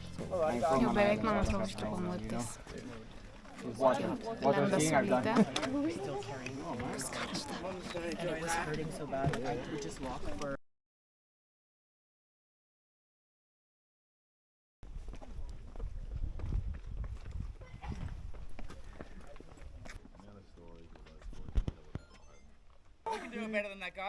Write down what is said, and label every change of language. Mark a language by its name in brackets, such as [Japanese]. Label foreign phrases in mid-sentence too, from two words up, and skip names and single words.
[Lithuanian] Jau beveik, man atrodo, užtruko muitais. Lenda saulytė. Kas karšta. [English] And it was hurting so bad, I would just walk for. We can do it better than that, guys.